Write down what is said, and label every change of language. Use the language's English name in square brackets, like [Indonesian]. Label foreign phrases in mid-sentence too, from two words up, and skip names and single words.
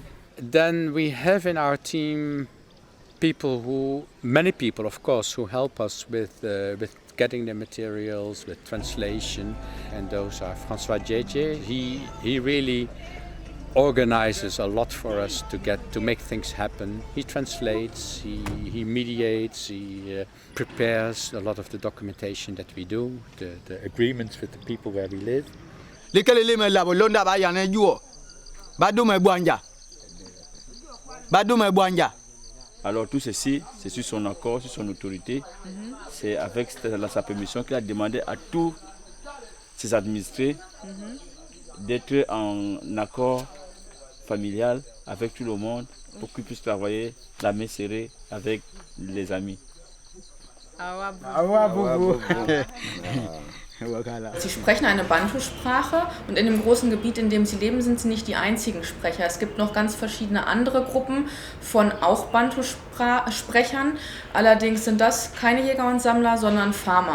[English] Then we have in our team many people of course, who help us with getting the materials, with translation, and those are François Jäger. He really organizes a lot for us to make things happen. He translates, he mediates, he prepares a lot of the documentation that we do, the agreements with the people where we live. [French] Alors tout ceci, c'est sur son accord, sur son autorité. C'est avec sa permission qu'il a demandé à tous ses administrés d'être en accord familial avec tout le monde pour qu'ils puissent travailler la main serrée avec les amis. [German] Sie sprechen eine Bantu-Sprache und in dem großen Gebiet, in dem sie leben, sind sie nicht die einzigen Sprecher. Es gibt noch ganz verschiedene andere Gruppen von auch Bantu-Sprechern. Allerdings sind das keine Jäger und Sammler, sondern Farmer.